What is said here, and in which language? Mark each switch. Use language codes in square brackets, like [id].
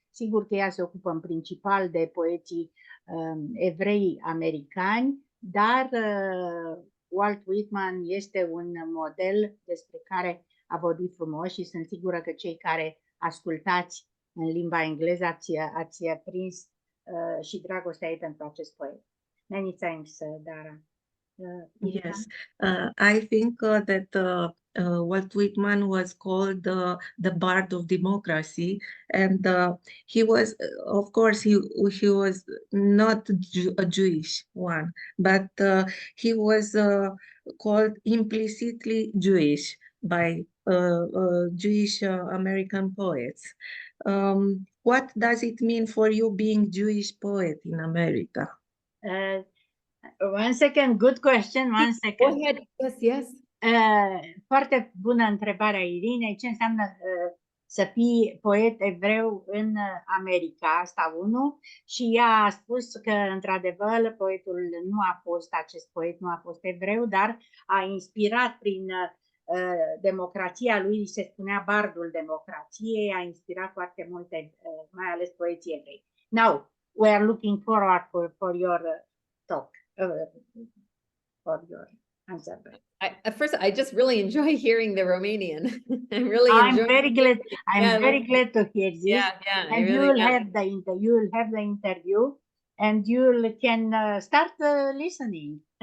[ro] Sigur că ea se ocupă în principal de poeții evrei americani, dar Walt Whitman este un model despre care a vorbit frumos și sunt sigură că cei care ascultați în limba engleză ați prins și dragostea ei pentru acest poet. [en] Many thanks, Dara. Yes, I think that Walt Whitman was called the Bard of Democracy, and he was, of course, he was not a Jewish one, but he was called implicitly Jewish by Jewish American poets. What does it mean for you being Jewish poet in America? One second, good question, one second. Go ahead. Yes, yes. [ro] Foarte bună întrebarea Irinei. Ce înseamnă să fii poet evreu în America? Asta unul. Și ea a spus că, într-adevăr, acest poet nu a fost evreu, dar a inspirat prin democrația lui, se spunea bardul democrației, a inspirat foarte multe, mai ales poeții evrei. [en] Now, we are looking forward for your talk, for your answer. At first, I just really enjoy hearing the Romanian. I'm very glad. Very glad to hear this. Yeah, and really you will have the interview, and you can start listening.